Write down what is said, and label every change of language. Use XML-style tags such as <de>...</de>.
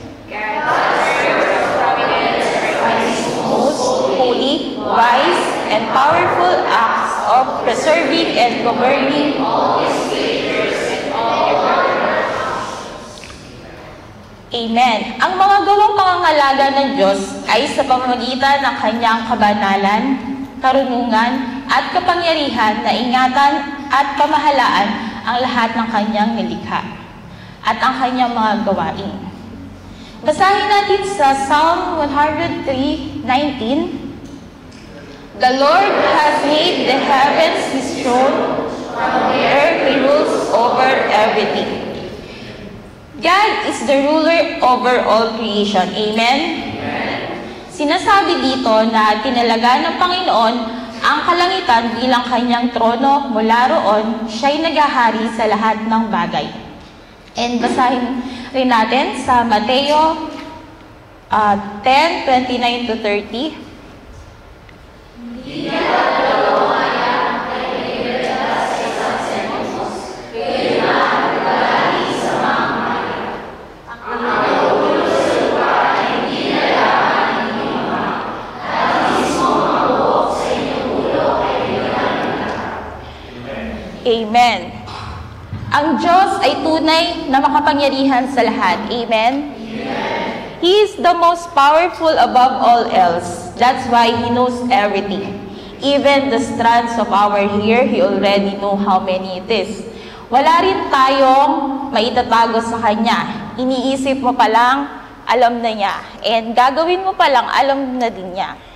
<en>God's providence are His most holy, wise, and powerful acts of preserving and governing all His creatures and all their Amen.</en> <tl>Ang mga gawang pangangalaga ng Diyos ay sa pamamagitan ng Kanyang kabanalan, karunungan, at kapangyarihan na ingatan at pamahalaan ang lahat ng Kanyang nilikha at ang Kanyang mga gawain. Basahin natin sa Psalm 103:19.</tl> <en>The Lord has made the heavens His throne, from the earth He rules over everything. God is the ruler over all creation. Amen? Amen.</en> <tl>Sinasabi dito na tinalaga ng Panginoon ang kalangitan bilang Kanyang trono. Mula roon, Siya'y naghahari sa lahat ng bagay. And basahin rin natin sa Mateo 10:29-30. Amen. Ang Diyos ay tunay na makapangyarihan sa lahat.</tl> <en>Amen? Amen. He is the most powerful above all else. That's why He knows everything. Even the strands of our hair, He already know how many it is.</en> <tl>Wala rin tayong maitatago sa Kanya. Iniisip mo pa lang, alam na niya. And gagawin mo pa lang, alam na din niya.</tl>